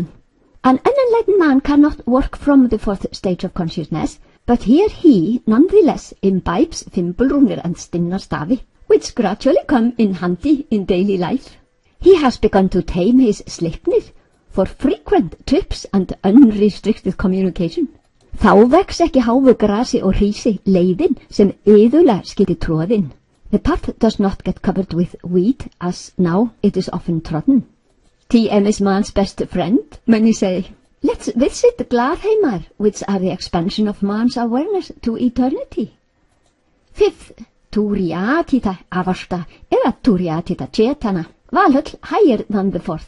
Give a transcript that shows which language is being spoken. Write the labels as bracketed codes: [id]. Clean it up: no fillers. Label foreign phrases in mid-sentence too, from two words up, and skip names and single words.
[en] An unenlightened man cannot work from the fourth stage of consciousness, but here he, nonetheless, imbibes fimbulrúnir and stinnastafi, which gradually come in handy in daily life. He has begun to tame his sleipnir for frequent trips and unrestricted communication. [is] Þá vex ekki háu grasi og hrísi leiðin sem iðulega skyldi tróðin. [en] The path does not get covered with weed, as now it is often trodden. TM is man's best friend, many say. Let's visit the Gladheimar, which are the expansion of man's awareness to eternity. Fifth, [sa] Turiatita Avasta, eða Turiatita Chetana, [en] Valhöll higher than the fourth.